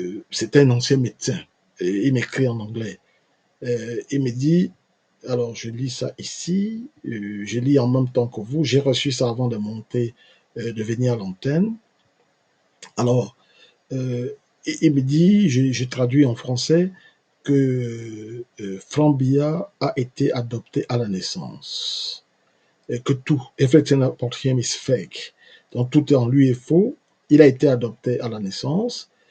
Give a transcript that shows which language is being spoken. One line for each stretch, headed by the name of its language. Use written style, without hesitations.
French: C'était un ancien médecin. Et il m'écrit en anglais. Il me dit, alors je lis ça ici, je lis en même temps que vous. J'ai reçu ça avant de monter, de venir à l'antenne. Alors, il me dit, je traduis en français, que Franck Biya a été adopté à la naissance. Et que tout,
English: everything about him is fake.
French: Donc tout en lui est faux. Il a été adopté à la naissance.